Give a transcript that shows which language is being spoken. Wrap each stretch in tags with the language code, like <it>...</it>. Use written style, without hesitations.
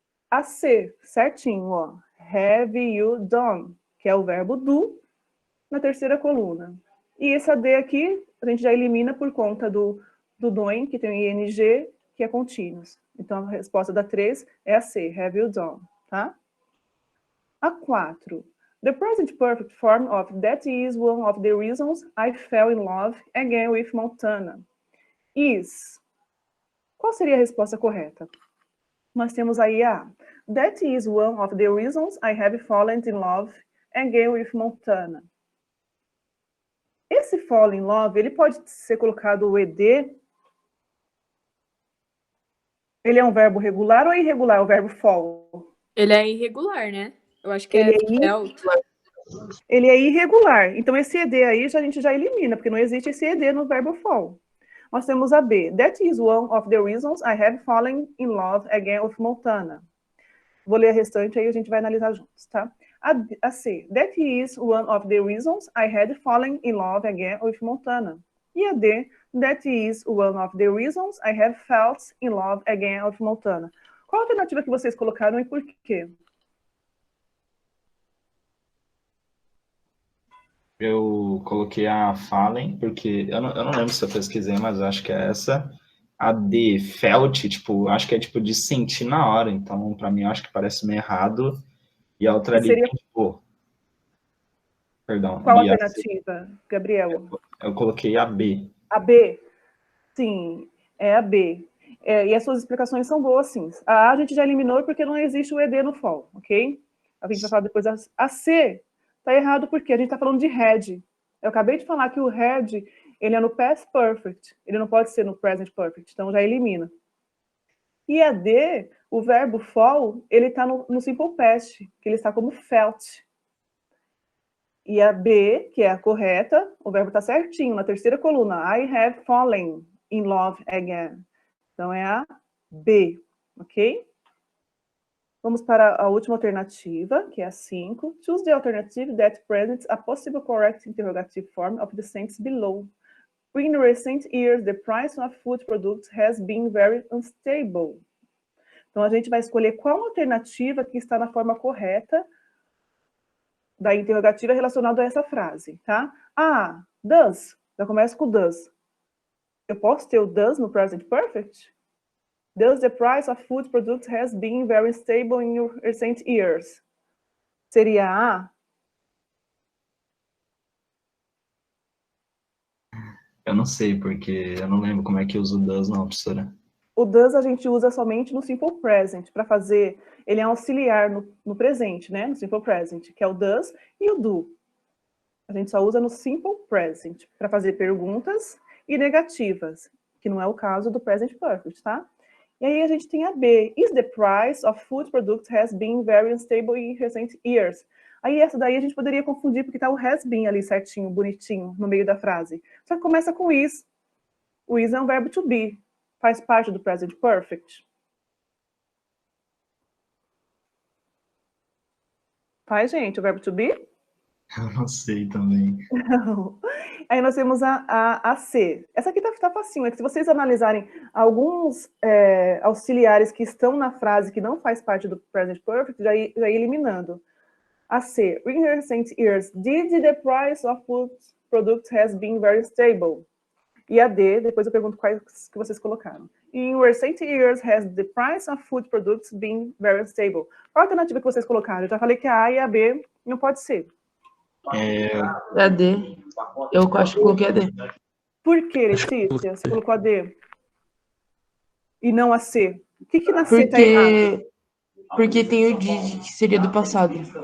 <pt>A C, certinho, ó.</pt> <en>Have you done,</en> <pt>que é o verbo do, na terceira coluna. E esse AD aqui, a gente já elimina por conta do doing, que tem o ing, que é continuous. Então, a resposta da 3 é a C, have you done, tá? A 4.</pt> <en>The present perfect form of that is one of the reasons I fell in love again with Montana. Is.</en> <pt>Qual seria a resposta correta? Nós temos aí a</pt> <en>that is one of the reasons I have fallen in love again with Montana.</en> <pt>Esse fall in love, ele pode ser colocado o ed. Ele é um verbo regular ou irregular, o verbo fall? Ele é irregular, né? Eu acho que Ele</pt> <en>felt.</en> <pt>Ele é irregular. Então, esse ed aí a gente já elimina, porque não existe esse ed no verbo fall. Nós temos a B.</pt> <en>That is one of the reasons I have fallen in love again with Montana.</en> <pt>Vou ler a restante, aí a gente vai analisar juntos, tá? A C.</pt> <en>That is one of the reasons I had fallen in love again with Montana.</en> <pt>E a D.</pt> <en>That is one of the reasons I have felt in love again with Montana.</en> <pt>Qual a alternativa que vocês colocaram e por quê? Eu coloquei a Fallen, porque eu não lembro se eu pesquisei, mas eu acho que é essa. A de felt, tipo, acho que é tipo de sentir na hora, então para mim eu acho que parece meio errado. E a outra ali, Seria... tipo, perdão. Qual a e alternativa, Gabriel? Eu coloquei a B. A B? Sim, é a B. E as suas explicações são boas, sim. A A gente já eliminou porque não existe o ED no fall, ok? A gente vai falar depois. A C tá errado porque a gente está falando de had. Eu acabei de falar que o had, ele é no past perfect. Ele não pode ser no present perfect, então já elimina. E a D, o verbo fall, ele está no simple past, que ele está como felt. E a B, que é a correta, o verbo está certinho, na terceira coluna.</pt> <en>I have fallen in love again.</en> <pt>Então, é a B, ok? Vamos para a última alternativa, que é a 5.</pt> <en>Choose the alternative that presents a possible correct interrogative form of the sentence below. In recent years, the price of food products has been very unstable.</en> <pt>Então, a gente vai escolher qual alternativa que está na forma correta da interrogativa relacionada a essa frase, tá? Does. Já começa com does. Eu posso ter o does no present perfect?</pt> <en>Does the price of food products has been very stable in recent years?</en> <pt>Seria A? Eu não sei, porque eu não lembro como é que usa o does, não, professora. O does a gente usa somente no simple present, para fazer... Ele é auxiliar no presente, né? No simple present, que é o does e o do. A gente só usa no simple present, para fazer perguntas e negativas, que não é o caso do present perfect, tá? E aí a gente tem a B.</pt> <en>Is the price of food products has been very unstable in recent years?</en> <pt>Aí essa daí a gente poderia confundir, porque tá o has been ali certinho, bonitinho, no meio da frase. Só que começa com is. O is é um verbo to be. Faz parte do present perfect. Faz, gente, o verbo to be? Eu não sei também. Não. Aí nós temos a C. Essa aqui tá facinho, é que se vocês analisarem alguns auxiliares que estão na frase que não faz parte do present perfect, já ir eliminando. A C.</pt> <en>In recent years, did the price of food products has been very stable?</en> <pt>E a D, depois eu pergunto quais que vocês colocaram.</pt> <en>In recent years, has the price of food products been very stable?</en> <pt>Qual a alternativa que vocês colocaram? Eu já falei que a A e a B não pode ser. É a D. Eu acho que coloquei a D. Por que, Letícia? Você colocou a D? E não a C? O que na C tá errado? Porque tem o did, que seria do passado.</pt>